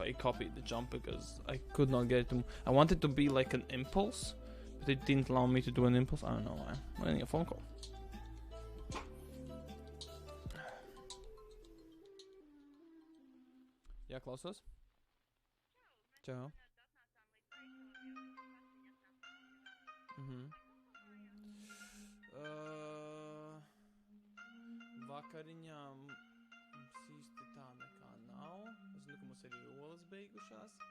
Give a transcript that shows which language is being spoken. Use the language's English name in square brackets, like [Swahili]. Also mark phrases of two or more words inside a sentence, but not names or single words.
[English] I copied the jump because I could not get it to. I wanted to be like an impulse, but it didn't allow me to do an impulse. I don't know why. I'm getting a phone call. Yeah, closest. Ciao. [Latvian] Vakarinjām mums īsti tā nekā nav. Es zinu, ka mums ir olas beigušās.